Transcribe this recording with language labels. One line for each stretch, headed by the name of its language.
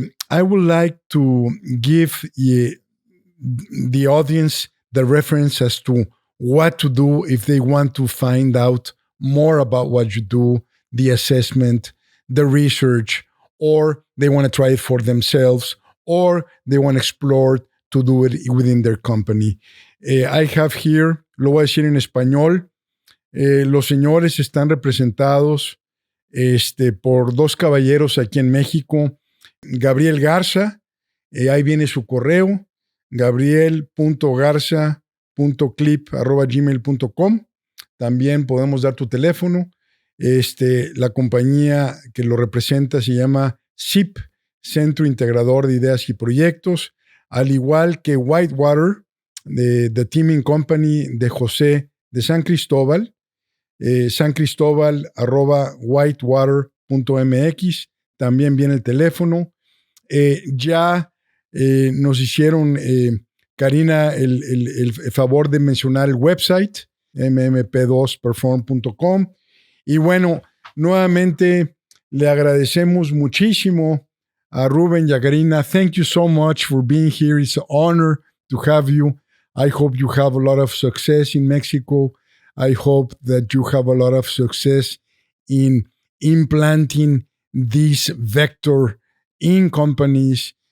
English: I would like to give the audience the reference as to what to do if they want to find out more about what you do, the assessment, the research, or they want to try it for themselves, or they want to explore to do it within their company. I have here,
Spanish: lo voy a decir en español, los señores están representados por dos caballeros aquí en México. Gabriel Garza, ahí viene su correo, gabriel.garza.clip@gmail.com. También podemos dar tu teléfono. La compañía que lo representa se llama CIP, Centro Integrador de Ideas y Proyectos, al igual que Whitewater, The Teaming Company de José de San Cristóbal, sancristobal@whitewater.mx. También viene el teléfono. Ya nos hicieron, Karina, el favor de mencionar el website, mmp2perform.com. Y bueno, nuevamente le agradecemos muchísimo a Rubén y a Karina.
English: Thank you so much for being here. It's an honor to have you. I hope you have a lot of success in Mexico. I hope that you have a lot of success in implanting this vector in companies.